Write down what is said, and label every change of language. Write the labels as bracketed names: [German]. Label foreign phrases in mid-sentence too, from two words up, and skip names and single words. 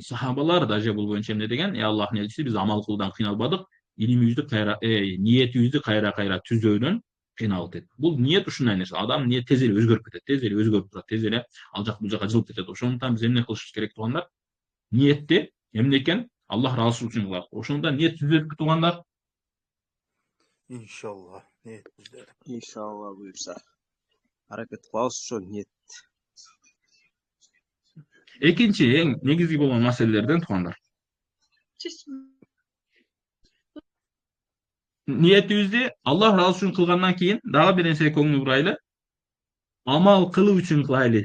[Kyrgyz] Сахабалар даже бул боюнча эмне деген? Аллахтын элчиси, биз амал кылуудан кыйналбадык, илимибизди ниетибизди кайра түзөөдөн кыйналдык дейт. Бул ниет ушундай нерсе. Адам ниет тез эле өзгөрүп кетет, тез эле өзгөрүп турат, тез эле ал жак бул жака жылып кетет. Ошондуктан биз эмне кылышыбыз керек туугандар? Ниетти эмне экен? Аллах ыраазычылык үчүн кылабыз. Ошондуктан ниет түзөдүк туугандар. İnşallah niyet bizde. İnşallah buyursa. Hareket kılabız ошо ниет. Экинчи эң негизги болгон маселелерден туугандар. Ниетибизди Аллах ыраазы үчүн кылгандан кийин дагы бир нерсеге көңүл бурайлы. Амал кылуу үчүн кылайлы.